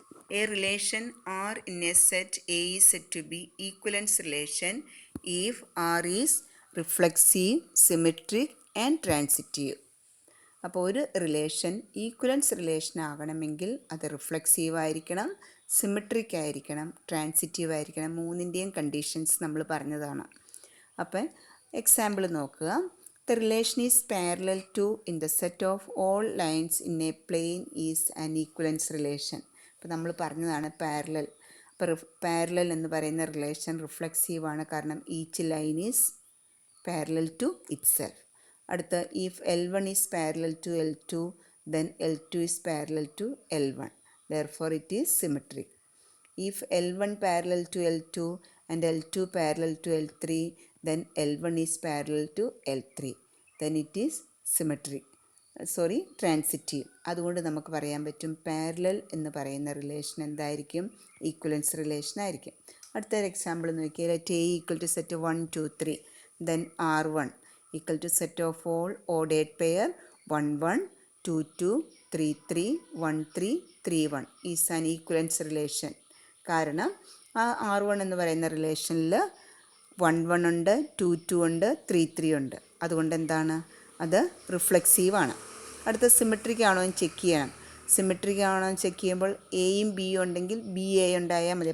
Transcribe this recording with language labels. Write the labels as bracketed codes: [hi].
[en] A relation R in a set A is said to be equivalence relation if R is reflexive, symmetric and transitive. [ml] അപ്പോൾ ഒരു relation equivalence relation ആകണമെങ്കിൽ അത് reflexive ആയിരിക്കണം, symmetric ആയിരിക്കണം, transitive ആയിരിക്കണം. മൂന്നിൻ്റെയും conditions നമ്മൾ പറഞ്ഞതാണ്. അപ്പം എക്സാമ്പിൾ നോക്കുക. [en] The relation is parallel to in the set of all lines in a plane is an equivalence relation. [ml] അപ്പോൾ നമ്മൾ പറഞ്ഞതാണ് പാരലൽ. അപ്പോൾ പാരലൽ എന്ന് പറയുന്ന റിലേഷൻ റിഫ്ലെക്സീവ് ആണ്, കാരണം [en] Each line is parallel to itself. [ml] അടുത്ത [en] If L1 is parallel to L2 then L2 is parallel to L1, therefore it is symmetric. If L1 parallel to L2 and L2 parallel to L3 then L1 is parallel to L3, then it is symmetric. Transitive. [ml] അതുകൊണ്ട് നമുക്ക് പറയാൻ പറ്റും parallel എന്ന് പറയുന്ന relation എന്തായിരിക്കും? Equivalence relation ആയിരിക്കും. അടുത്തൊരു example നോക്കിയാൽ [en] let A equal to set 1 2 3 then R1 equal to set of all ordered pair 1 1 2 2 3 3 1 3 3 1 is an equivalence relation. [ml] കാരണം ആ R1 എന്ന് പറയുന്ന റിലേഷനിൽ 1 1 ഉണ്ട്, 2 2 ഉണ്ട്, 3 3 ഉണ്ട്. അതുകൊണ്ട് എന്താണ്? അത് റിഫ്ലെക്സീവ് ആണ്. അടുത്ത സിമെട്രിക് ആണോ എന്ന് ചെക്ക് ചെയ്യണം. സിമെട്രിക് ആണോ എന്ന് ചെക്ക് ചെയ്യുമ്പോൾ എയും ബിയും ഉണ്ടെങ്കിൽ ബി എ ഉണ്ടായാൽ മതി.